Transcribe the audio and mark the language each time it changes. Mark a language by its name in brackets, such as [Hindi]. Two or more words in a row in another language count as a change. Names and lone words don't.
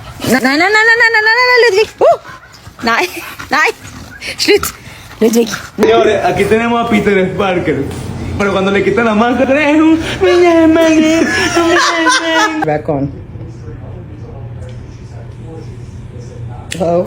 [German] Nein, nein, nein, nein, nein, nein, nein, nein, Ludwig. Nein, nein. Schluss. Ludwig. [Spanish] Señores, aquí tenemos a Peter Parker. Pero cuando le quitan la máscara es un... [English] Back on. Oh.